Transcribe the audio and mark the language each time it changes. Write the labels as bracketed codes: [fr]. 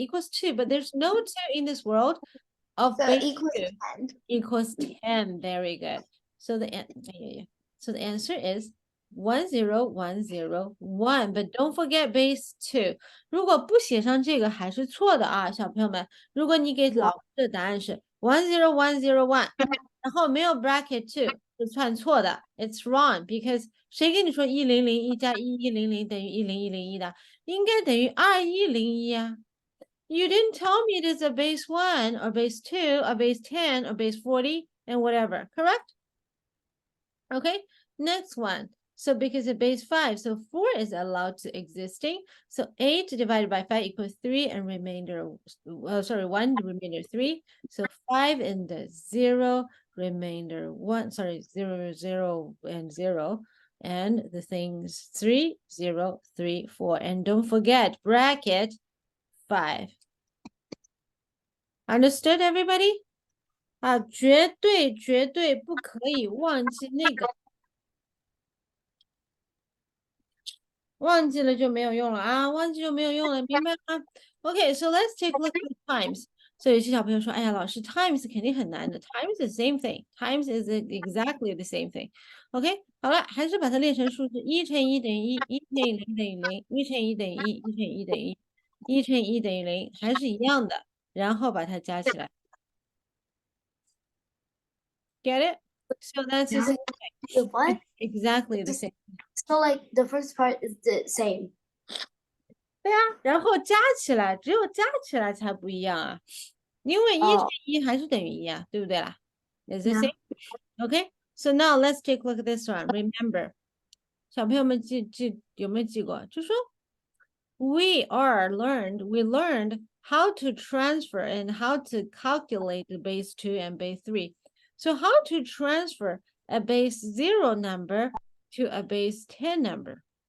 [en] Equals 2, but there's no 2 in this world of So base equals 2. 10. Equals 10, very good. So so the answer is 1 0 1 0 1, but don't forget base 2. [zh] 如果不写上这个还是错的啊，小朋友们，如果你给老师的答案是 1 0 1 0 1, 然后没有 bracket 2是算错的 ， [en] it's wrong because [zh] 谁跟你说100加1100等于10101的？应该等于2101啊。 [en] You didn't tell me it is a base 1 or base 2 or base 10 or base 40 and whatever, correct? Okay, next one. So because of base 5, so 4 is allowed to existing. So 8 divided by 5 equals 3 and remainder, 1, the remainder 3. So 5 and the 0, remainder 1, 0, 0 and 0. And the things 3, 0, 3, 4. And don't forget bracket 5. Understood, everybody? [zh] 啊，绝对不可以忘记那个，忘记了就没有用了啊，忘记就没有用了，明白吗？ [en] Okay, so let's take a look at times. [zh] 所以有些小朋友说，哎呀，老师 times 肯定很难的 ， [en] times is the same thing. Times is exactly the same thing. [zh] OK，好了，还是把它练成数字，1乘1等于1，1乘以0等于0，1乘1等于1，1乘以1等于1，1乘以1等于0，还是一样的，然后把它加起来。 [en] Get it? So that's the same The what? exactly the same. So like the first part is the same. [zh] 对啊，然后加起来，只有加起来才不一样啊，因为1乘哦 1还是等于1啊，对不对啦？ [en] Is the Yeah. same? Okay, so now let's take a look at this one. [zh] Remember, 小朋友们有没有记过？ [en] 就说 we learned how to transfer and how to calculate the base 2 and base 3. So how to transfer a base 0 number to a base 10 number?